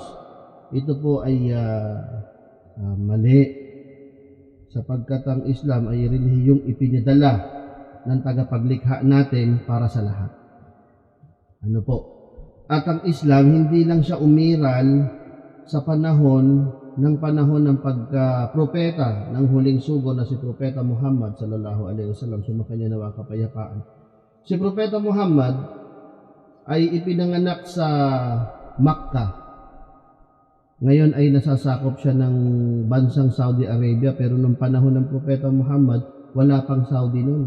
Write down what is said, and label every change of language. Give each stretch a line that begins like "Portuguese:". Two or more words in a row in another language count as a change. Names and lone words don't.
Filipino: Ito po ay mali, sapagkat ang Islam ay relihiyong ipinadala ng tagapaglikha natin para sa lahat. At ang Islam, hindi lang siya umiral sa panahon ng pagka-propeta ng huling sugo na si Propeta Muhammad
Arabic: صلى الله عليه وسلم,
Filipino: sumakanya nawa kapayapaan. Si Propeta Muhammad ay ipinanganak sa Makkah. Ngayon ay nasasakop siya ng bansang Saudi Arabia, pero nung panahon ng Propeta Muhammad, wala pang Saudi noon.